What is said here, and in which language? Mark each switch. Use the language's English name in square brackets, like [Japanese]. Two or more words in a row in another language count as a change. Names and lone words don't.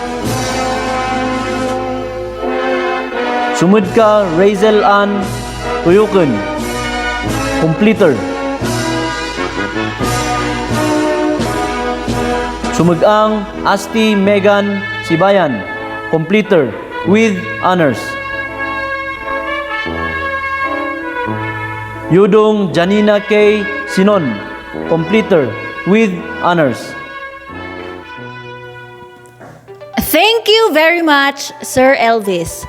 [English] Sumudka Razel Ann Tuyukun, completer. Sumugang Asti Megan Sibayan, completer with honors. Yudong Janina K. Sinon, completer with honors. Thank you very much, Sir Elvis.